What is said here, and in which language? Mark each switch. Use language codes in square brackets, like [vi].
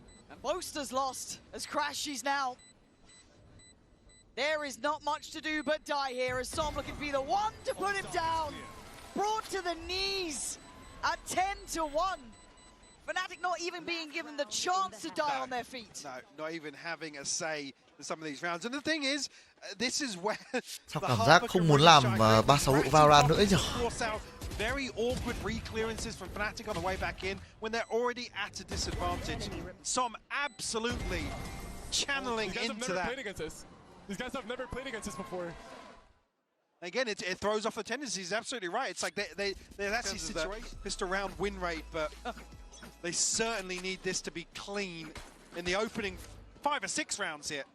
[en] And Boaster's lost as Crashy's now. There is not much to do but die here as Som looking to be the one to put him down. Brought to the knees at 10-1. Fnatic not even being given the chance to die on their feet. No, not even having a say in some of these rounds. And the thing is, this is where [vi] Sao cảm giác không muốn làm 36 độ Valorant nữa nhỉ? [en] Very awkward re-clearances from Fnatic on the way back in when they're already at a disadvantage. Som absolutely channeling into that. These guys have never played against us before. Again, it throws off the tendencies. He's absolutely right. It's like they're actually just around win rate, but they certainly need this to be clean in the opening 5 or 6 rounds here.